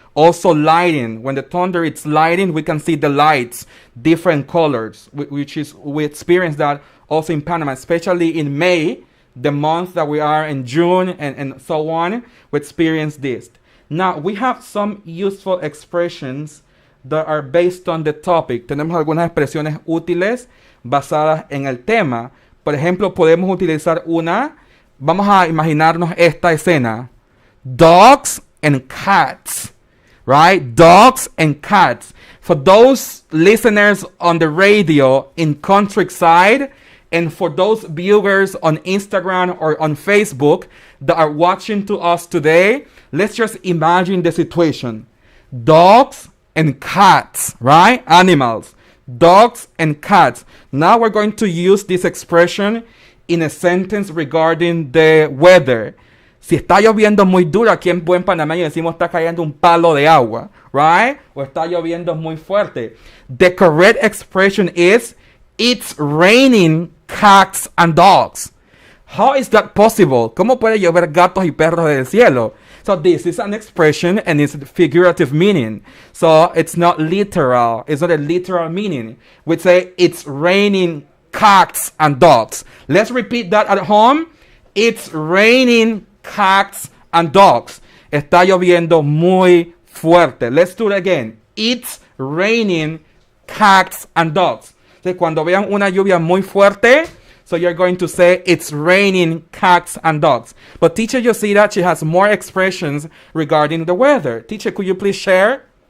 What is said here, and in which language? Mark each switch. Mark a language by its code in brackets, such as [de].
[en] Also lighting. When the thunder is lighting, we can see the lights, different colors, we experience that also in Panama, especially in May, the month that we are in June and so on, we experience this. Now, we have some useful expressions that are based on the topic. [es] Tenemos algunas expresiones útiles basadas en el tema. Por ejemplo, podemos utilizar vamos a imaginarnos esta escena. [en] Dogs and cats, right? Dogs and cats. For those listeners on the radio in countryside, and for those viewers on Instagram or on Facebook that are watching to us today, let's just imagine the situation. Dogs and cats, right? Animals. Dogs and cats. Now we're going to use this expression in a sentence regarding the weather. [es] Si está lloviendo muy duro, aquí en buen panameño decimos está cayendo un palo de agua, right? O está lloviendo muy fuerte. [en] The correct expression is, it's raining cats and dogs. How is that possible? [es] ¿Cómo puede llover gatos y perros del cielo? [en] So this is an expression and it's figurative meaning. So it's not literal. It's not a literal meaning. We say it's raining cats and dogs. Let's repeat that at home. It's raining cats and dogs. [es] Está lloviendo muy fuerte. [en] Let's do it again. It's raining cats and dogs. So [es] cuando vean una lluvia muy fuerte, [en] so you're going to say it's raining cats and dogs. But teacher, you see that she has more expressions regarding the weather. Teacher, could you please share?